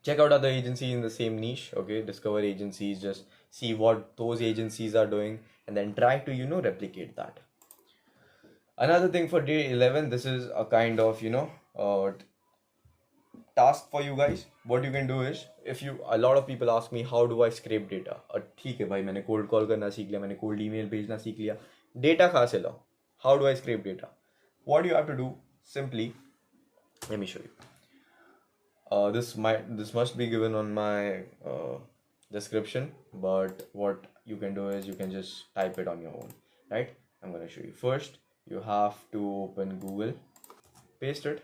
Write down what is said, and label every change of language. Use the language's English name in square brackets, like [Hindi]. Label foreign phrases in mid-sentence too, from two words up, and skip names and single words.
[English] check out other agencies in the same niche. Okay, discover agencies, just see what those agencies are doing, and then try to replicate that. Another thing for day 11, this is a kind of task for you guys. What you can do is, if you a lot of people ask me how do I scrape data, [Hindi] ठीक है भाई, मैंने [English] cold call [Hindi] करना सीख लिया, मैंने [English] cold email [Hindi] भेजना सीख लिया, data कहाँ से लाऊं? [English] How do I scrape data? What you have to do simply, let me show you. This must be given on my description, but what you can do is you can just type it on your own, right? I'm gonna show you. First you have to open Google, paste it.